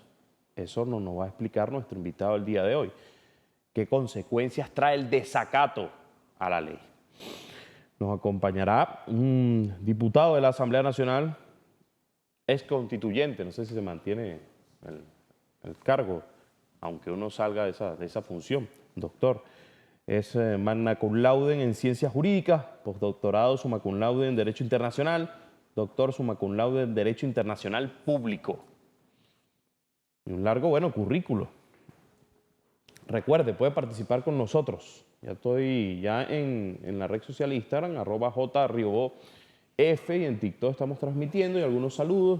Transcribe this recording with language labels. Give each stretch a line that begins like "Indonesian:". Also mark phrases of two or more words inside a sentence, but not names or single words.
Spanish: Eso nos va a explicar nuestro invitado el día de hoy. ¿Qué consecuencias trae el desacato a la ley? Nos acompañará un diputado de la Asamblea Nacional, ex constituyente, no sé si se mantiene el cargo, aunque uno salga de esa función, doctor. Es
Latin: magna cum laude
Spanish: en Ciencias Jurídicas, postdoctorado
Latin: summa cum laude
Spanish: en Derecho Internacional, doctor
Latin: summa cum laude
Spanish: en Derecho Internacional Público. Y un largo, currículo. Recuerde, puede participar con nosotros. Ya estoy en la red social Instagram, @JRiobóF, y en TikTok estamos transmitiendo y algunos saludos.